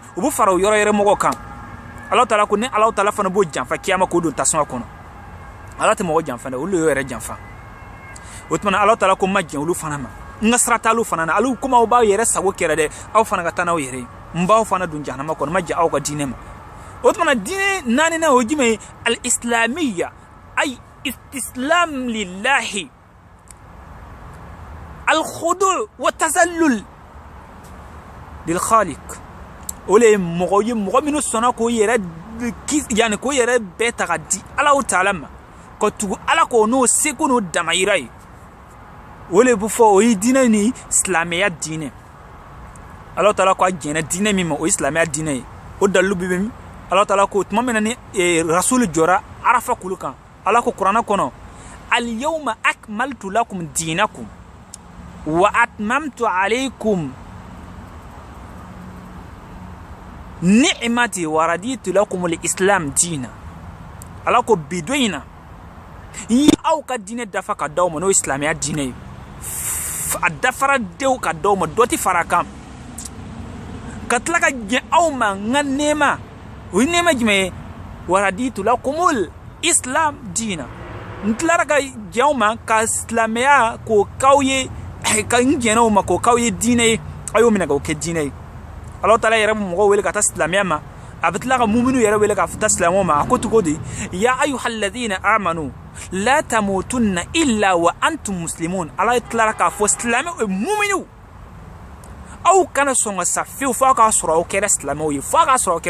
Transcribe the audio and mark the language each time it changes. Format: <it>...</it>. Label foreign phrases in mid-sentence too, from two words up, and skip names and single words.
<bm>u bɛ fara o yɔrɔ yɛrɛ mɔgɔw kan Alahu Taala ko ni Alahu Taala fana b'o janfa kiyama k'o don tasuma kɔnɔ ala tɛ mɔgɔ janfa dɛ olu y'o yɛrɛ janfa o tuma na Alahu Taala ko ma jɛn olu fana ma n ka sira t'alu fana na alu komi aw b'aw yɛrɛ sago kɛra dɛ aw fana ka taa n'aw yɛrɛ ye n b'aw fana don jahanama kɔnɔ ma jɛn aw ka diinɛ ma o tuma na diinɛ naaninan o jumɛn ye</bm> <ar>الإسلامية أي استسلام لله الخضوع والتذلل للخالق</ar> <bm>ole mɔgɔ ye mɔgɔ minnu sɔnna k'o yɛrɛ yani k'o yɛrɛ bɛɛ ta ka di Alahu Taala ma ka tugu ala k'o n'o seko n'o damayira ye o le bɛ fɔ o ye diinɛ ni silamɛya diinɛ Alahu Taala ko a jɛnna diinɛ min ma o ye silamɛya diinɛ ye o dalilu bɛ min Alahu Taala ko tuma min na ni rasul jɔra arafa kulu kan ala ko kuranɛ kɔnɔ</bm> <ar>اليوم أكملت لكم دينكم وأتممت عليكم نعمتي ورضيت لكم الإسلام دينا</ar> <bm>ala ko bidoina yi aw ka diinɛ dafa ka d'aw ma n'o ye silamɛya diinɛ ye a dafara dew ka d'aw ma dɔ tɛ fara kan ka tila ka jɛn aw ma n ka nɛɛma o ye nɛɛma jumɛn ye</bm> <ar>ورضيت لكم الإسلام دينا</ar> <bm>n tilara ka jɛn aw ma ka silamɛya k'o k'aw ye ka n jɛnna o ma k'o k'aw ye diinɛ ye a y'o minɛ k'o kɛ diinɛ ye Alahu Taala yɛrɛ bɛ mɔgɔw wele ka taa silamɛya ma a bɛ tila ka muminu yɛrɛ wele ka taa silamɛw ma a ko cogo di ya</bm> <ar>أيها الذين آمنوا لا تموتن إلا وأنتم مسلمون</ar> <bm>ala tilara k'a fɔ silamɛw muminu aw kana sɔn ka sa fiyewu fo a k'a sɔrɔ aw kɛra silamɛw ye fo a k'a sɔrɔ aw kɛra</bm>